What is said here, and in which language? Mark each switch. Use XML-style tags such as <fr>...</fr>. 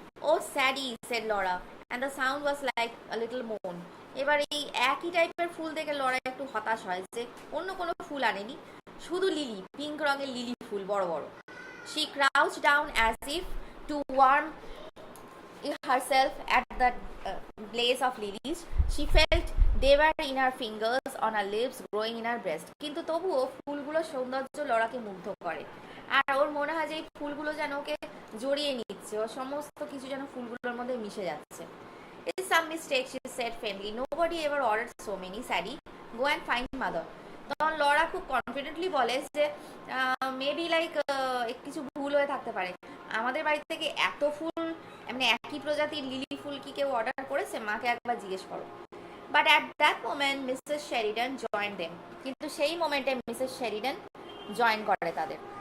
<en>Oh Sadie, said Laura, and the sound was like a little moan.</en> <bn>এবার এই একই টাইপের ফুল দেখে লরা একটু হতাশ হয় যে অন্য কোনো ফুল আনেনি, শুধু লিলি, পিঙ্ক রঙের লিলি ফুল বড় বড়।</bn> <en>She crouched down as if to warm herself at the blaze of lilies. She felt they were in her fingers, on her lips, growing in her breast.</en> <bn>কিন্তু তবুও ফুলগুলোর সৌন্দর্য লরাকে মুগ্ধ করে, আর ওর মনে হয় যে এই ফুলগুলো যেন ওকে জড়িয়ে নিচ্ছে, ও সমস্ত কিছু যেন ফুলগুলোর মধ্যে মিশে যাচ্ছে।</bn> <en>It's some mistake, she said faintly. Nobody ever ordered so many. Sadie, go and find mother.</en> <bn>তখন লরা খুব কনফিডেন্টলি বলে যে মেবি লাইক কিছু ভুল হয়ে থাকতে পারে, আমাদের বাড়ি থেকে এত ফুল এমনি একই প্রজাতির লিলি ফুল কি কেউ অর্ডার করেছে? মাকে একবার জিজ্ঞেস করো।</bn> <en>but at that moment Mrs Sheridan join them,</en> <bn>কিন্তু সেই মোমেন্টে মিসেস শেরিডান জয়েন করে তাদের।</bn>